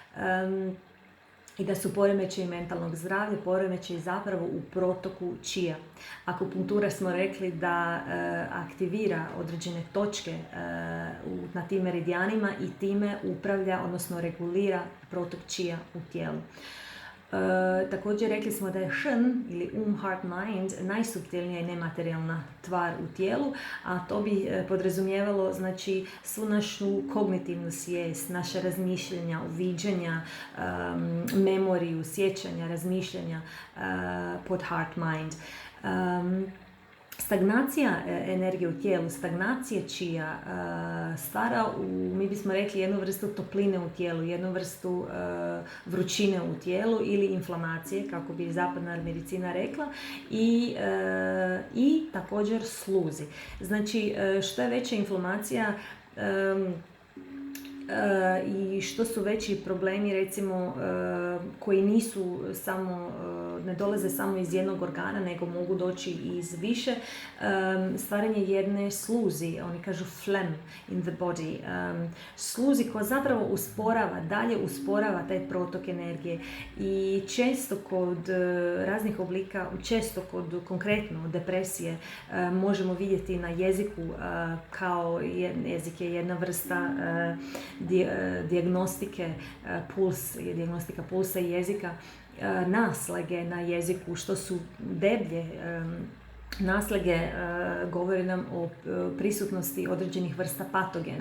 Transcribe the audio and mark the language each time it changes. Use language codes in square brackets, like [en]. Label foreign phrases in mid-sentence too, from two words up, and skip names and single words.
[hr] I da su poremećaji mentalnog zdravlja, poremećaji zapravo u protoku čija. Akupunktura smo rekli da aktivira određene točke na tim meridijanima i time upravlja, odnosno regulira protok čija u tijelu. Također rekli smo da je Shen ili [en] heart mind [hr] najsuptilnija i nematerijalna tvar u tijelu, a to bi podrazumijevalo, znači, svu našu kognitivnu svijest, naše razmišljanja, uviđanja, memoriju, sjećanja, razmišljanja pod [en] heart mind. [hr] Stagnacija energije u tijelu, stagnacija čija stvara, mi bismo rekli, jednu vrstu topline u tijelu, jednu vrstu vrućine u tijelu ili inflamacije, kako bi zapadna medicina rekla, i također sluzi. Znači, što je veća inflamacija i što su veći problemi, recimo, koji nisu samo, ne dolaze samo iz jednog organa, nego mogu doći iz više, stvaranje jedne sluzi, oni kažu [en] phlegm in the body, [hr] sluzi koja zapravo dalje usporava taj protok energije, i često kod raznih oblika, konkretno depresije, možemo vidjeti na jeziku, kao jezik je jedna vrsta dijagnostika pulsa i jezika, naslage na jeziku, što su deblje naslage, govori nam o prisutnosti određenih vrsta patogena.